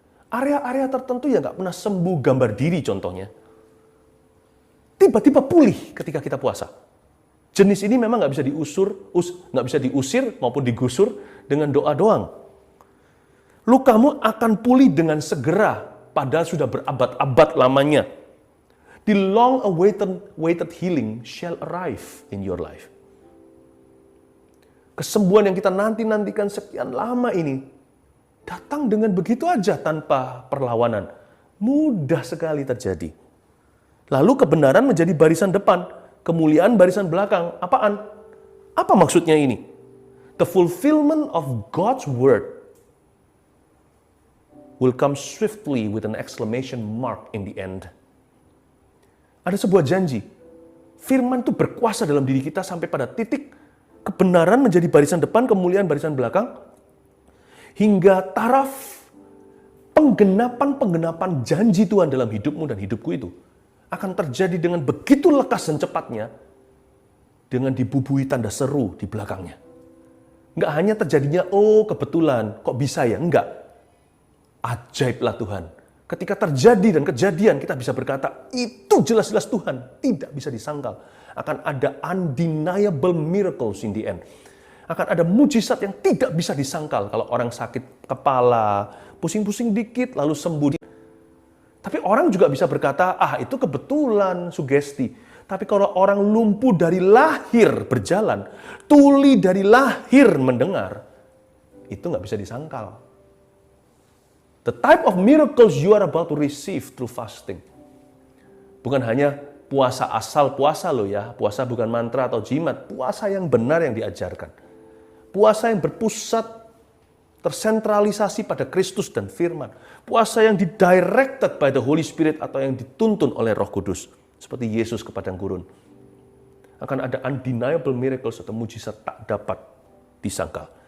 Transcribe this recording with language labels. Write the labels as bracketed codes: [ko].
[id] Area-area tertentu yang nggak pernah sembuh, gambar diri contohnya. Tiba-tiba pulih ketika kita puasa. Jenis ini memang nggak bisa diusir maupun digusur dengan doa doang. Lukamu akan pulih dengan segera, padahal sudah berabad-abad lamanya. [en] The long-awaited healing shall arrive in your life. [id] Kesembuhan yang kita nantikan sekian lama ini, datang dengan begitu aja tanpa perlawanan. Mudah sekali terjadi. Lalu kebenaran menjadi barisan depan, kemuliaan barisan belakang. Apaan? Apa maksudnya ini? [en] The fulfillment of God's word will come swiftly with an exclamation mark in the end. [id] Ada sebuah janji. Firman itu berkuasa dalam diri kita sampai pada titik kebenaran menjadi barisan depan, kemuliaan barisan belakang, hingga taraf penggenapan janji Tuhan dalam hidupmu dan hidupku itu akan terjadi dengan begitu lekas dan cepatnya, dengan dibubuhi tanda seru di belakangnya. Nggak hanya terjadinya, kebetulan, kok bisa ya? Enggak. Ajaiblah Tuhan. Ketika terjadi dan kejadian, kita bisa berkata, itu jelas-jelas Tuhan. Tidak bisa disangkal. Akan ada [en] undeniable miracles in the end. [id] Akan ada mujizat yang tidak bisa disangkal. Kalau orang sakit kepala, pusing-pusing dikit, lalu sembuh. Tapi orang juga bisa berkata, itu kebetulan, sugesti. Tapi kalau orang lumpuh dari lahir berjalan, tuli dari lahir mendengar, itu nggak bisa disangkal. [en] The type of miracles you are about to receive through fasting. [id] Bukan hanya puasa asal puasa loh ya. Puasa bukan mantra atau jimat. Puasa yang benar yang diajarkan. Puasa yang berpusat, tersentralisasi pada Kristus dan firman. Puasa yang didirected [en] by the Holy Spirit [id] atau yang dituntun oleh Roh Kudus. Seperti Yesus ke padang gurun. Akan ada [en] undeniable miracles [id] atau mujizat tak dapat disangkal.